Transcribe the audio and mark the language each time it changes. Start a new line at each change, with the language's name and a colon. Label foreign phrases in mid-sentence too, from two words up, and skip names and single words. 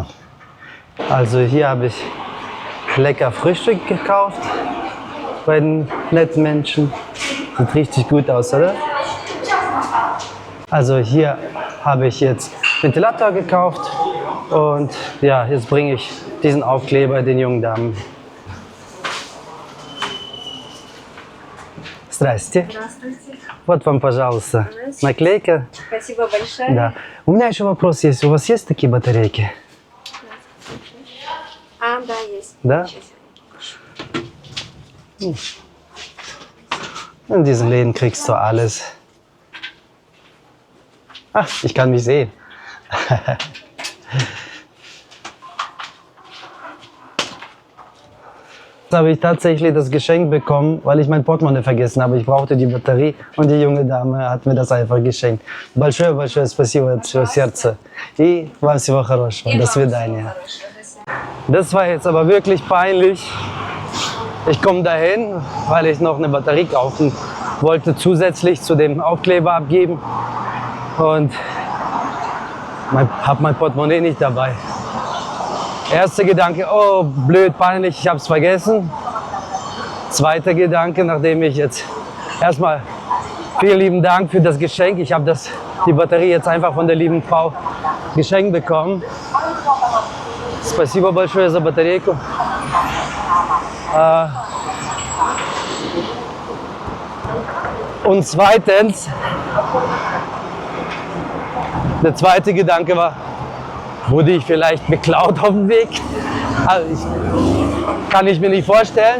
German: Also hier habe ich lecker Frühstück gekauft bei den netten Menschen. Sieht richtig gut aus, oder? Also hier habe ich jetzt Ventilator gekauft und ja, jetzt bringe ich diesen Aufkleber den jungen Damen.
Russian: Здрасте. Здравствуйте. Вот вам, пожалуйста, наклейка. Спасибо большое. Да. У меня еще вопрос есть. У вас есть такие батарейки? Да, есть. Да? Сейчас.
German: In diesen Läden kriegst du alles. Ach, ich kann mich sehen. Jetzt habe ich tatsächlich das Geschenk bekommen, weil ich mein Portemonnaie vergessen habe. Ich brauchte die Batterie und die junge Dame hat mir das einfach geschenkt.
Russian: Большое спасибо от всего сердца. И вам всего хорошего. До свидания.
German: Das war jetzt aber wirklich peinlich. Ich komme dahin, weil ich noch eine Batterie kaufen wollte, zusätzlich zu dem Aufkleber abgeben. Und habe mein Portemonnaie nicht dabei. Erster Gedanke, oh blöd, peinlich, ich habe es vergessen. Zweiter Gedanke, nachdem ich jetzt erstmal vielen lieben Dank für das Geschenk. Ich habe die Batterie jetzt einfach von der lieben Frau geschenkt bekommen.
Russian: Спасибо большое за батарейку.
German: Und zweitens, der zweite Gedanke war, wurde ich vielleicht beklaut auf dem Weg? Also kann ich mir nicht vorstellen.